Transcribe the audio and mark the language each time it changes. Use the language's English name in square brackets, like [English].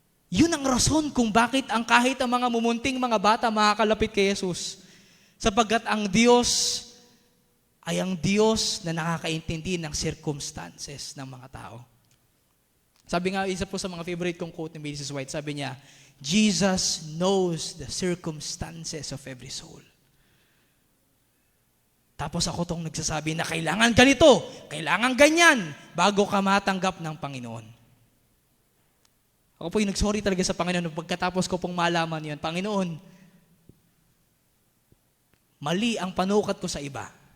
[Filipino] Yun ang rason kung bakit kahit ang mga mumunting mga bata makakalapit kay Jesus. Sapagkat ang Diyos ay ang Diyos na nakakaintindi ng circumstances ng mga tao. Sabi nga, isa po sa mga favorite kong quote ni Mrs. [English] White, [Filipino] sabi niya, [English] Jesus knows the circumstances of every soul. [Filipino] Tapos ako tong nagsasabi na kailangan ganito, kailangan ganyan, bago ka matanggap ng Panginoon. Ako po yung nagsorry talaga sa Panginoon pagkatapos ko pong malaman yun, Panginoon, mali ang panukat ko sa iba.